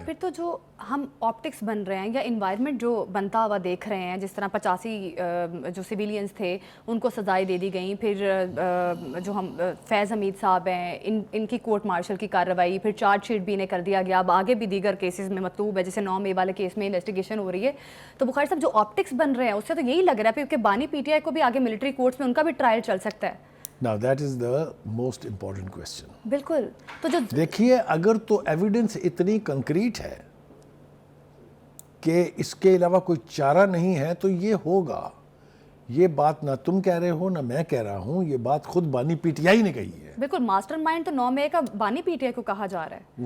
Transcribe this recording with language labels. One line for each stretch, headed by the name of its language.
Urdu: پھر تو جو ہم آپٹکس بن رہے ہیں یا انوائرمنٹ جو بنتا ہوا دیکھ رہے ہیں، جس طرح 85 جو سویلینز تھے ان کو سزائیں دے دی گئیں، پھر جو ہم فیض حمید صاحب ہیں ان کی کورٹ مارشل کی کارروائی، پھر چارج شیٹ بھی انہیں کر دیا گیا، اب آگے بھی دیگر کیسز میں مطلوب ہے، جیسے 9 مئی والے کیس میں انویسٹیگیشن ہو رہی ہے. تو بخاری صاحب جو آپٹکس بن رہے ہیں اس سے تو یہی لگ رہا ہے کہ بانی پی ٹی آئی کو بھی آگے ملٹری کورٹس میں ان کا بھی ٹرائل چل سکتا ہے.
English: Now that is the most important question.
Urdu: بالکل. تو جو دیکھیے اگر تو ایویڈنس اتنی کنکریٹ ہے کہ اس کے علاوہ کوئی چارہ نہیں ہے تو یہ ہوگا. یہ بات نہ تم کہہ رہے ہو نہ میں کہہ رہا ہوں، یہ بات خود بانی پی ٹی آئی نے کہی ہے. بالکل ماسٹر مائنڈ تو 9 مئی کا بانی پی ٹی آئی کو کہا جا رہا ہے.